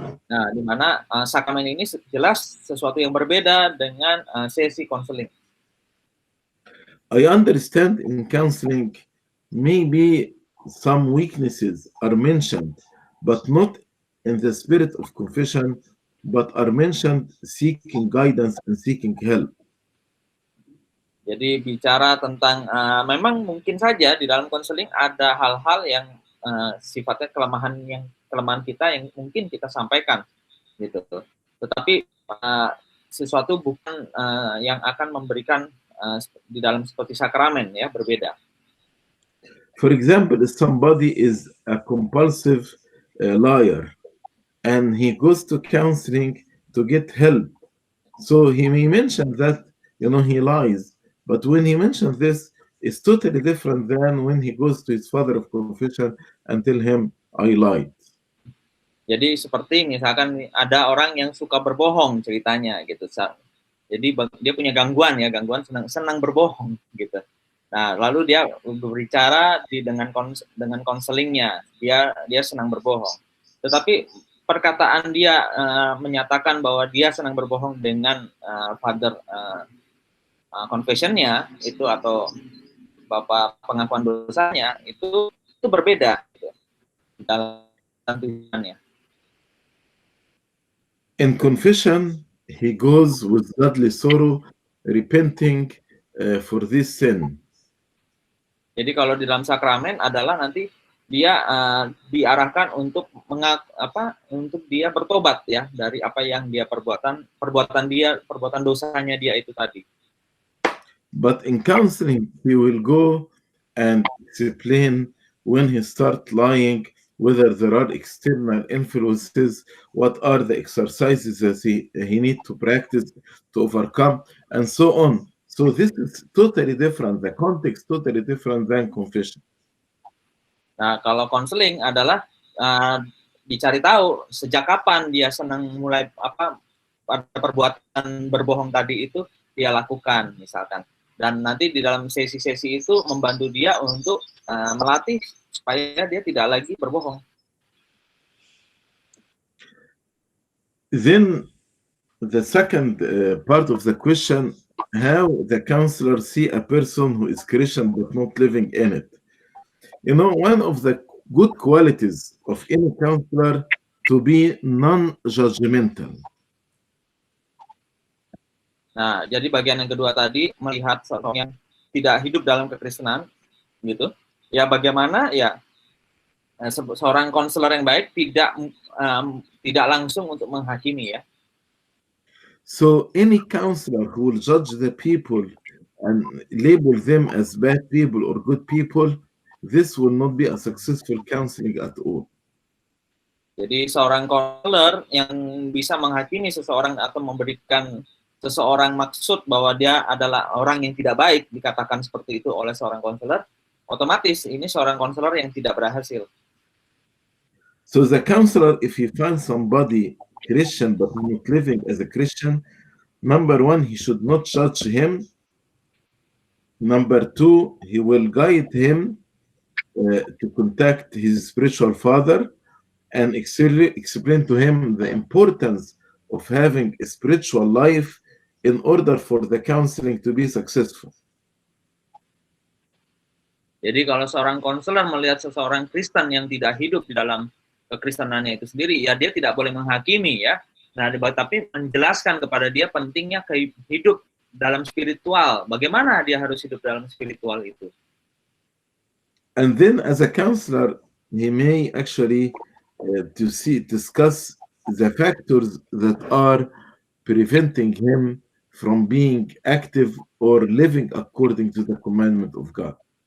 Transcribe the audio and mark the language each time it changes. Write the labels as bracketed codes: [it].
[id] Nah, di mana sakramen ini jelas sesuatu yang berbeda dengan sesi konseling. [en] I understand in counseling maybe some weaknesses are mentioned, but not in the spirit of confession, but are mentioned seeking guidance and seeking help. [id] Jadi bicara tentang memang mungkin saja di dalam konseling ada hal-hal yang sifatnya kelemahan kita yang mungkin kita sampaikan gitu. Tetapi sesuatu bukan yang akan memberikan di dalam seperti sakramen ya, berbeda. [en] For example, if somebody is a compulsive liar and he goes to counseling to get help, so he may mention that he lies, But when he mentions this, it's totally different than when he goes to his father of confession and tell him, I lied. [id] Jadi seperti misalkan ada orang yang suka berbohong ceritanya gitu. Jadi dia punya gangguan senang berbohong gitu. Nah, lalu dia berbicara dengan konselingnya, dia senang berbohong. Tetapi perkataan dia menyatakan bahwa dia senang berbohong dengan father confession-nya itu atau bapak pengakuan dosanya itu berbeda gitu, dalam tujuannya. [en] In confession, he goes with godly sorrow, repenting for this sin. [id] Jadi kalau di dalam sakramen adalah nanti dia diarahkan untuk untuk dia bertobat ya dari apa yang dia perbuatan dosanya dia itu tadi. [en] But in counseling, he will go and explain when he start lying, whether there are external influences, what are the exercises that he need to practice to overcome, and so on. So this is totally different. The context totally different than confession. [id] Nah, kalau konseling adalah dicari tahu sejak kapan dia senang mulai perbuatan berbohong tadi itu dia lakukan misalkan. Dan nanti di dalam sesi-sesi itu membantu dia untuk melatih supaya dia tidak lagi berbohong. [en] Then the second part of the question, how the counselor see a person who is Christian but not living in it. You know, one of the good qualities of any counselor to be non-judgmental. [id] Nah, jadi bagian yang kedua tadi melihat seorang yang tidak hidup dalam kekristenan, gitu. Ya bagaimana ya seorang konselor yang baik tidak langsung untuk menghakimi ya. [en] So any counselor who will judge the people and label them as bad people or good people, this will not be a successful counseling at all. [id] Jadi seorang konselor yang bisa menghakimi seseorang atau memberikan seseorang maksud bahwa dia adalah orang yang tidak baik, dikatakan seperti itu oleh seorang konselor, otomatis ini seorang konselor yang tidak berhasil. [en] So the counselor, if he finds somebody Christian but not living as a Christian, number one, he should not judge him. Number two, he will guide him to contact his spiritual father and explain to him the importance of having a spiritual life in order for the counseling to be successful. [id] Jadi kalau seorang konselor melihat seseorang Kristen yang tidak hidup di dalam kekristenannya itu sendiri, ya dia tidak boleh menghakimi ya. Nah, tapi menjelaskan kepada dia pentingnya hidup dalam spiritual. Bagaimana dia harus hidup dalam spiritual itu. [en] And then as a counselor, he may actually discuss the factors that are preventing him from being active or living according to the commandment of God.